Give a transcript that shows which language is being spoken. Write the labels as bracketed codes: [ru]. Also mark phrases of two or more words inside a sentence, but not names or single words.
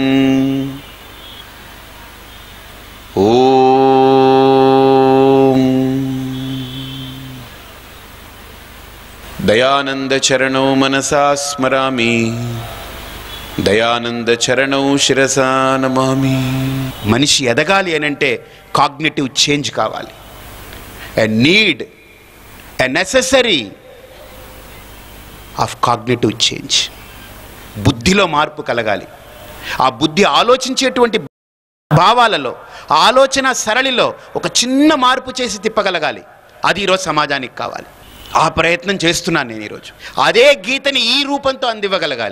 [sa] दयानंद चरणौ मनसा स्मरामि दयानंद चरणौ शिरसा नमामि। [te] మనిషి ఎదగాలి అనంటే [en] cognitive change [te] కావాలి. [en] a need a necessary of cognitive change. [te] బుద్ధిలో మార్పు కలగాలి. ఆ బుద్ధి ఆలోచించేటువంటి భావాలలో ఆలోచన సరళిలో ఒక చిన్న మార్పు చేసి తిప్పగలగాలి. అది ఈరోజు సమాజానికి కావాలి. ఆ ప్రయత్నం చేస్తున్నాను నేను ఈరోజు. అదే గీతని ఈ రూపంతో అందివ్వగలగాలి.